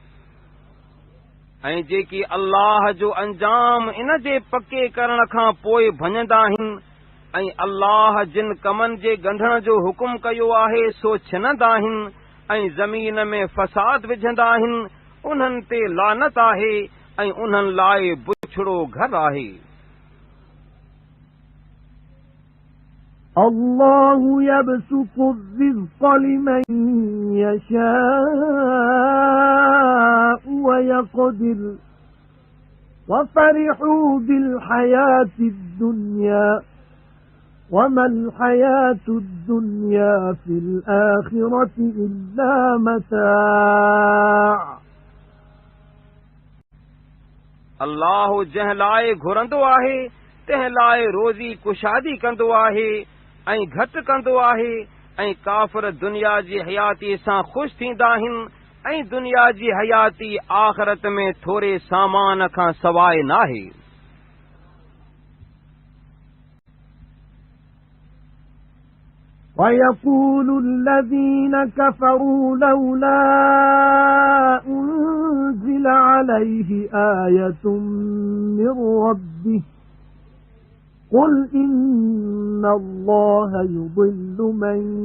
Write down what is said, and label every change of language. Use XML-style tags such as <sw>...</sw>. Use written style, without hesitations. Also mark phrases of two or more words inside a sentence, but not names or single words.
<sd>ऐं जेकी अल्लाह जो अंजाम इन जे पके करण खां पोइ भञंदा आहिनि ऐं अल्लाह जिन कमनि जे ॻंढण जो हुकुम कयो आहे सो छिनंदा आहिनि ऐं ज़मीन में फ़साद विझंदा आहिनि उन्हनि ते लानत आहे ऐं उन्हनि लाइ बुछड़ो घर आहे</sd> <ar>الله يبسط الرزق لمن يشاء ويقدر وفرحوا بالحياة الدنيا وما الحياة الدنيا في الآخرة إلا متاع</ar> <sd>अल्लाह जंहिं लाइ घुरंदो आहे तंहिं लाइ रोज़ी कुशादी कंदो आहे ऐं घटि कंदो आहे ऐं काफ़िर दुनिया जी हयाती सां ख़ुशि थींदा आहिनि ऐं दुनिया जी हयाती आख़िरत में थोरे सामान खां सवाइ नाहे</sd> <ar>ويقول الذين كفروا لولا أنزل عليه آية من ربه قل إن الله يضل من</ar>